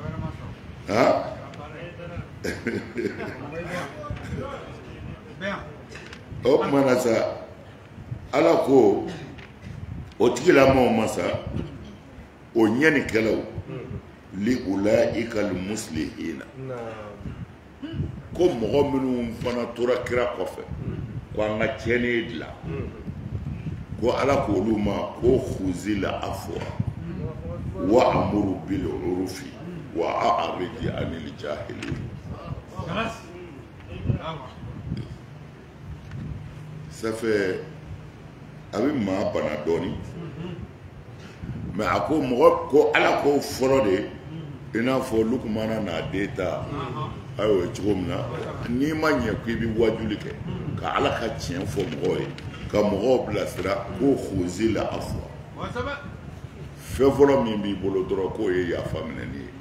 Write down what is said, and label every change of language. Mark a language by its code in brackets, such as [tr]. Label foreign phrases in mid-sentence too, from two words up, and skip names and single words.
[bm] o tuma na sa Ala ko o tigilamɔgɔw ma sa o ɲɛnikɛlaw [ar] لأولئك المصلحين [bm] ko mɔgɔ minnu fana tora kira kɔfɛ ko an ka tiɲɛni dilan ko Ala k'olu ma ko [ar] خذ العفو وأمر بالعرف وأعرض عن الجاهلين [fr] ça fait [bm] a bɛ maa bana dɔɔni mais a ko mɔgɔ ko Ala ko fɔlɔ de i n'a fɔ Lukumana n'a den ta a y'o ye cogo min na n'i ma ɲɛ ko i bɛ wajuli kɛ ka Ala ka tiɲɛ fɔ mɔgɔw ye ka mɔgɔw bilasira ko [ar] خذ العفو [bm] fɛn fɔlɔ min b'i bolo dɔrɔn k'o ye yafa minɛni